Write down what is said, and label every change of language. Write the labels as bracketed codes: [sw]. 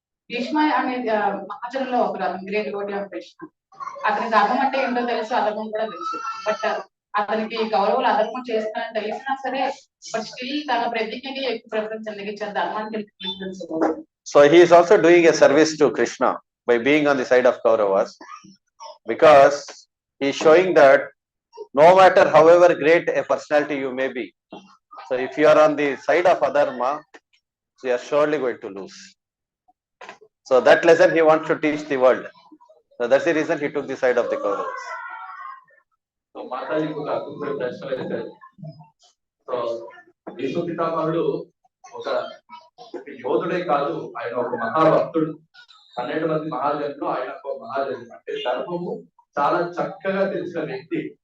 [te] భీష్మ అనేది మహాజనంలో ఒక great Lodi of Bhishma. అతనికి అర్థం అంటే ఏంటో తెలుసు, అధర్మం కూడా తెలుసు. బట్ అతనికి కౌరవులు అధర్మం చేస్తారని తెలిసినా సరే [en] but still [te] తన ప్రతిజ్ఞకి ఎక్కువ ప్రిఫరెన్స్ ఎందుకు ఇచ్చారు, ధర్మానికి preference. [en] So he is also doing a service to Krishna by being on the side of Kauravas, because he is showing that no matter however great a personality you may be, so if you are on the side of adharma, so you are surely going to lose. So that lesson he wants to teach the world. So that's the reason he took the side of the Kauravas. [te] So మాతాజీకి ఒక అద్భుతమైన ప్రశ్న వేశారు. So Bhishma పితామహుడు ఒక యోధుడే కాదు, ఆయన ఒక మహాభక్తుడు. 12 మంది మహాజనులు, ఆయన ఒక మహాజను. అంటే ధర్మము చాలా చక్కగా తెలిసిన వ్యక్తి.